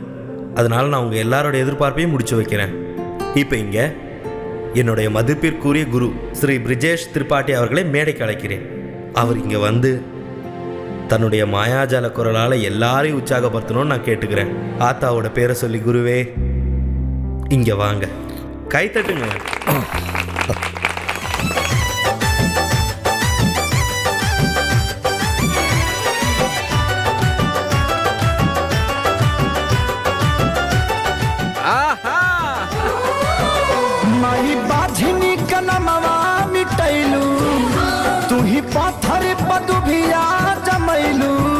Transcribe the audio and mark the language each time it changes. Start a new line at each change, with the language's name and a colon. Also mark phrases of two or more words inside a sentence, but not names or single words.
Tamil: அதனால நான் உங்க எல்லாரோட எதிர்பார்ப்பையும் முடிச்சு வைக்கிறேன். இப்போ இங்க என்னுடைய மதிப்பிற்குரிய குரு ஸ்ரீ பிரிஜேஷ் திரிபாட்டி அவர்களை மேடைக்கு அழைக்கிறேன். அவர் இங்க வந்து தன்னுடைய மாயாஜால குரலால் எல்லாரையும் உற்சாகப்படுத்தணும்னு நான் கேட்டுக்கிறேன். ஆத்தாவோட பேரை சொல்லி குருவே இங்க வாங்க, கை தட்டுங்க.
Bhojpuri: माई बाझनी कनमवा मिटैलू, तू ही पत्थर पदुभिया जमैलू।